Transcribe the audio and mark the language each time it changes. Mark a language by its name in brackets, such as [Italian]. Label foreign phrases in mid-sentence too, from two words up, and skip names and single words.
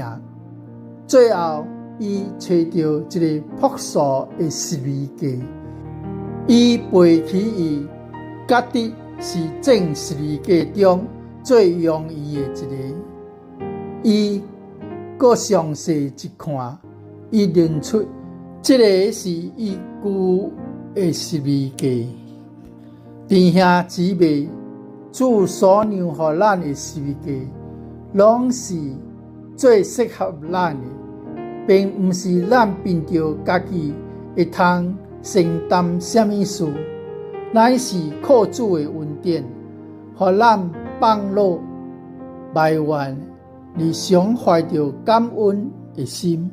[Min Nan Chinese] 最後伊找到一個樸素的12記。伊背起伊，覺得是整12記中最容易的一個。伊閣詳細一看，伊認出這個是伊舊的12記。弟兄姊妹，主所讓予咱的12記，攏是最適合咱的，並不是咱憑着家己會通承擔什麼事，乃是靠主的恩典，予咱放落埋怨，而常懷着感恩的心。